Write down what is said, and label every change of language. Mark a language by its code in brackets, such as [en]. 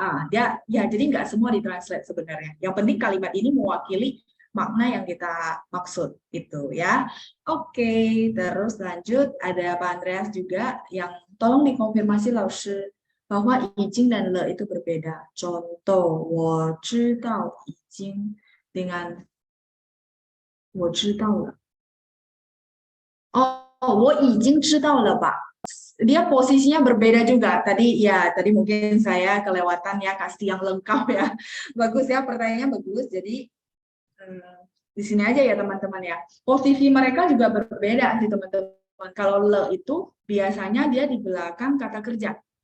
[id] Dia ya jadi nggak semua ditranslate sebenarnya. Yang penting kalimat ini mewakili makna yang kita maksud itu ya. Oke, terus lanjut ada Pak Andreas juga yang tolong dikonfirmasi Laoshi bahwa izin dan le itu berbeda. Contoh, [zh] 我知道已经 [id] dengan [zh] 我知道了. Oh, 我已经知道了吧. [id] Dia posisinya berbeda juga. Tadi mungkin saya kelewatan ya kasih yang lengkap ya. Bagus ya, pertanyaannya bagus. Jadi di sini aja ya teman-teman ya. Posisi mereka juga berbeda sih teman-teman. Kalau le itu biasanya dia di belakang kata kerja.